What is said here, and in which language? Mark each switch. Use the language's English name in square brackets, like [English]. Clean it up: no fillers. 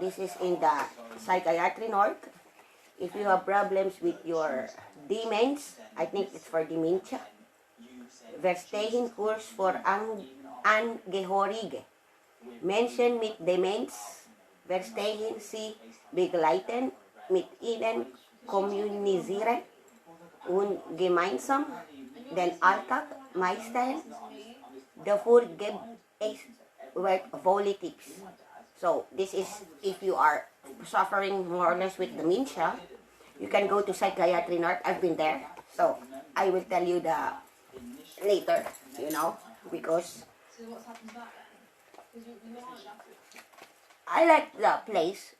[English] This is in the psychiatry node. If you have problems with your demens, I think it's for dementia. [German] Verstehen Kurs for Angehörige. Menschen mit Demenz verstehen Sie begleiten, mit ihnen kommunizieren und gemeinsam den Alltag meistern. Dafür gibt es wertvolle Tipps. [English] So this is if you are suffering more or less with dementia, you can go to psychiatry nurse. I've been there, so I will tell you the later, you know, because I like the place.